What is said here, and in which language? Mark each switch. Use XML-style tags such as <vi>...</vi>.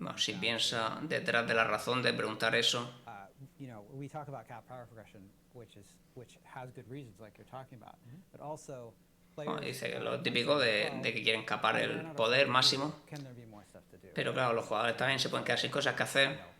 <es>Bueno, si piensa detrás de la razón de preguntar eso.</es> <en>We talk about cap power progression, which has good reasons, like you're talking about, but also.</en> <es>Bueno, dice que lo típico de que quieren capar el poder máximo. Pero claro, los jugadores también se pueden quedar sin cosas que hacer.</es>